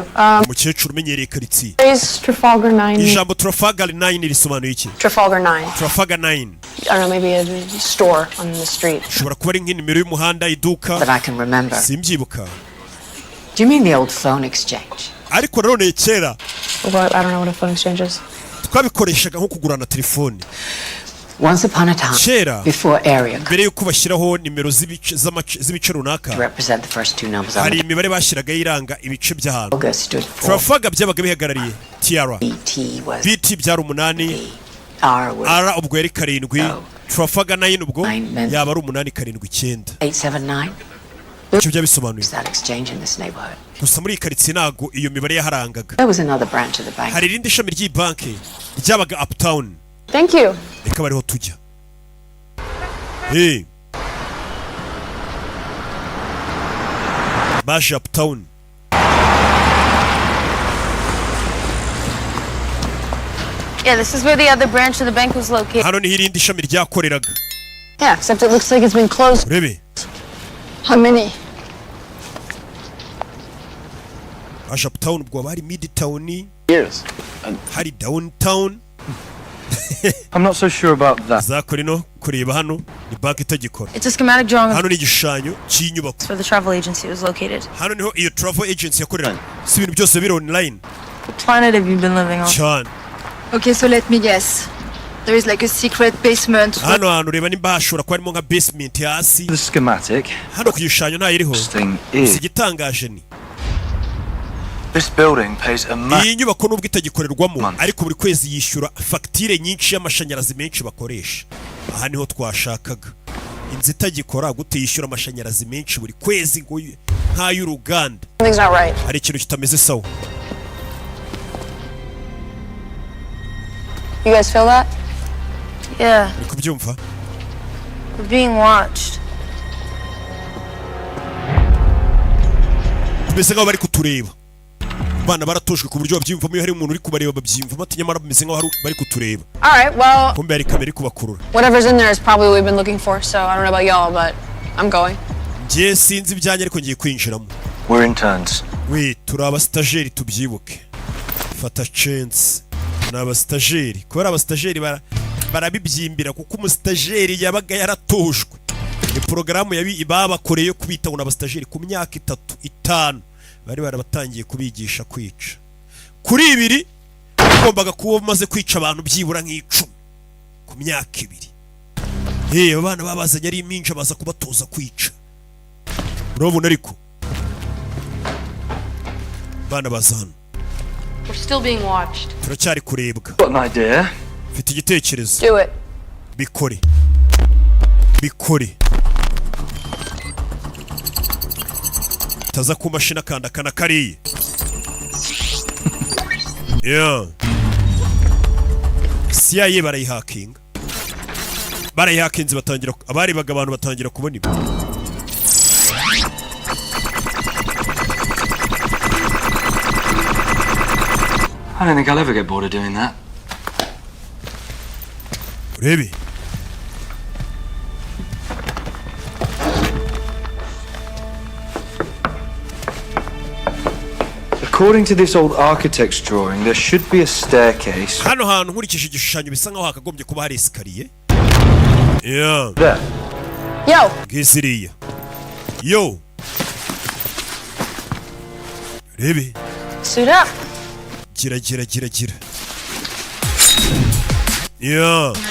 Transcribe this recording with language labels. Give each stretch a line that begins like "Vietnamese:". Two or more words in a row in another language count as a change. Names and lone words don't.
Kinyarwanda: Umukecuru umenyereye karitsiye.
English: Is Trafalgar 9?
Kinyarwanda: Ijambo Trafalgar 9 risobanuye iki? Trafalgar 9. Trafalgar 9.
English: I don't know, maybe a store on the street.
Kinyarwanda: Ushobora kuba ari nk'inimero y'umuhanda iduka.
English: That I can remember.
Kinyarwanda: Simbyibuka.
English: Do you mean the old phone exchange?
Kinyarwanda: Ariko nanone kera
English: What? I don't know what a phone exchange is.
Kinyarwanda: twabikoreshaga nko kugurana telefone.
English: Once upon a time,
Kinyarwanda: Kera
English: before area
Kinyarwanda: mbere yuko bashyiraho nimero z'ibice runaka
English: represent the first two numbers on
Kinyarwanda: hari
English: the
Kinyarwanda: imibare bashyiraga iranga ibice by'ahantu.
English: logo stood for.
Kinyarwanda: Trafalgar byabaga bihagarariye TR.
English: BT was
Kinyarwanda: BT byari 8,
English: R was
Kinyarwanda: R ubwo yari 7, Trafalgar 9 ubwo
English: Nine meant-
Kinyarwanda: yaba ari 8, 7, 9. 879. Icyo byabisobanuye.
English: Is that exchange in this neighborhood?
Kinyarwanda: Gusa muri iyi karitsiye ntago iyo mibare yaharangaga.
English: There was another branch of the bank.
Kinyarwanda: Hari irindi shami ry'iyi banki ryabaga Uptown.
English: Thank you.
Kinyarwanda: Reka bariho tujya. Hey. Baje Uptown.
English: Yeah, this is where the other branch of the bank was located.
Kinyarwanda: Hano niho irindi shami ryakoreraga.
English: Yeah, except it looks like it's been closed.
Kinyarwanda: Urebe.
English: How many?
Kinyarwanda: Baje Uptown ubwo bari Midtown,
English: Years.
Kinyarwanda: hari Downtown.
English: I'm not so sure about that.
Kinyarwanda: Zakora ino kureba hano ni banki itagikora.
English: It's a schematic drawing of
Kinyarwanda: Hano ni igishushanyo cy'inyubako.
English: where the travel agency was located.
Kinyarwanda: Hano niho iyo
English: travel agency
Kinyarwanda: yakorera. Si ibintu byose biri online.
English: What planet have you been living on?
Kinyarwanda: Cyane.
English: Okay, so let me guess. There is like a secret basement.
Kinyarwanda: Hano hantu reba nimba hashobora kuba harimo nka basement hasi.
English: The schematic.
Kinyarwanda: Hano ku gishushanyo ntayiriho.
English: This thing
Kinyarwanda: Si
English: is.
Kinyarwanda: igitangaje ni
English: This building pays a
Kinyarwanda: iyi nyubako nubwo itagikorerwamo
English: Month.
Kinyarwanda: ariko buri kwezi yishyura fagitire nyinshi y'amashanyarazi menshi bakoresha. Aha niho twashakaga. Inzu itagikora gute yishyura amashanyarazi menshi buri kwezi ngo nk'ay'uruganda.
English: Something's not right.
Kinyarwanda: Hari ikintu kitameze sawa.
English: You guys feel that? Yeah,
Kinyarwanda: Uri kubyumva?
English: we're being watched.
Kinyarwanda: Tumeze nk'aho bari kutureba. Abana baratojwe ku buryo babyiyumvamo iyo hari umuntu uri kubareba babyiyumvamo ati nyamara bameze nk'aho bari kutureba.
English: All right, well,
Kinyarwanda: Kumbe hari kamera iri kubakurura.
English: whatever's in there is probably what we've been looking for, so I don't know about y'all, but I'm going.
Kinyarwanda: Njye sinzi ibyanjye ariko ngiye kwinjiramo.
English: We're interns.
Kinyarwanda: We turi abastajeri tubyibuke. Fata chance. Ni abastajeri. Kubera abastajeri barabibyimbira kuko umustajeri yabaga yaratojwe. Ni porogaramu babakoreye yo kubita ngo abastajeri ku myaka 3, 5 bari barabatangiye kubigisha kwica. Kuri 2 ugombaga kuba umaze kwica abantu byibura nk'icumi ku myaka 2. Abana babazanye ari iminja baza kubatoza kwica. Urabona ariko bana bazana.
English: We're still being watched.
Kinyarwanda: Turacyari kurebwa.
English: Got an idea.
Kinyarwanda: Mfite igitekerezo.
English: Do it.
Kinyarwanda: Bikore. Bikore. Taza ku mashina kanda kana kariye.
English: Yeah.
Kinyarwanda: CIA barayihakinze batangira abarebaga abantu batangira kubona ibi.
English: I don't think I'll ever get bored of doing that.
Kinyarwanda: Urebe.
English: According to this old architect's drawing, there should be a staircase.
Kinyarwanda: Hano hantu nkurikije igishushanyo bisa nkaho hakagombye kuba hari esikariye.
English: Yeah. There. Yo.
Kinyarwanda: Gisiriya. Yo. Urebe.
English: Suit up.
Kinyarwanda: Gira. Yeah.